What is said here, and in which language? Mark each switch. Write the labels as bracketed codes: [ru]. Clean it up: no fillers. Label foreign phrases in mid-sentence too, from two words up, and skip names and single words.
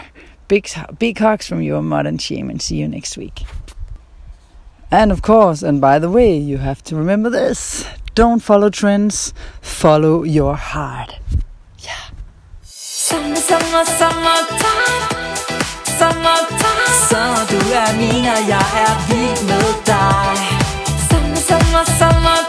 [en] Big hugs from your modern shaman. See you next week. And of course, and by the way, you have to remember this. Don't follow trends. Follow your heart. Yeah. Summertime, summertime. [da] Så du min, og jeg vild med dig. [en] Summer,